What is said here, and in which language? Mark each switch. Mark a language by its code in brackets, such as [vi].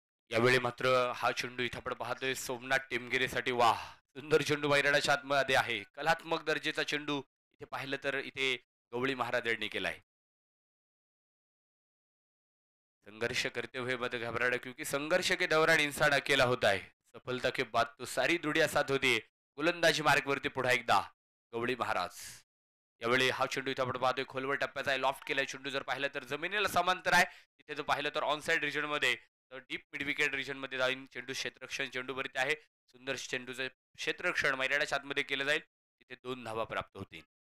[mr] यावेळी मात्र हा चेंडू इथं आपण पाहतोय सोमनाथ टेमगिरेसाठी. वाह सुंदर चेंडू मैदानाच्या आतमध्ये आहे. कलात्मक दर्जेचा चेंडू इथे पाहिलं तर इथे गवळी महाराज यांनी केलाय. [hi] संघर्ष करते हुए मत घबराना क्योंकि संघर्ष के दौरान इंसान अकेला होता है. सफलता के बाद तो सारी दुनिया साथ होती है. [mr] गोलंदाजी मार्गवरती पुन्हा एकदा गवळी महाराज. यावेळी हा चेंडू इथं आपण पाहतोय खोलवर टप्प्याचा आहे. लॉफ्ट केलाय चेंडू. जर पाहिलं तर जमिनीला समांतर आहे. इथे जर पाहिलं तर ऑन साइड रिजन मध्ये डीप मिड विकेट रिजन मध्ये जाऊन चेंडू क्षेत्ररक्षण चेंडूवरती आहे. सुंदर चेंडूचं क्षेत्ररक्षण मैदानाच्या आतमध्ये केलं जाईल. तिथे 2 धावा प्राप्त होतील.